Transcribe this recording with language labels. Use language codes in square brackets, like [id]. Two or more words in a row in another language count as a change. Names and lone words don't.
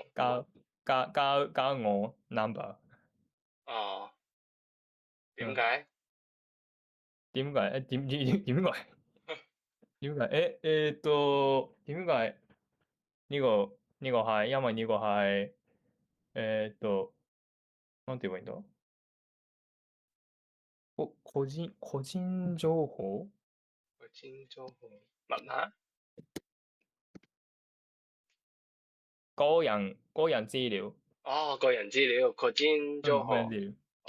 [yue] 交我 number，哦，點嗯解？點解？點解？點解呢個係因為呢個係 [ja] なんて言えばいいんだ？ [yue] 個人情報？個人情報密碼。個人資料，哦，個人資料個人情報。個人資料，個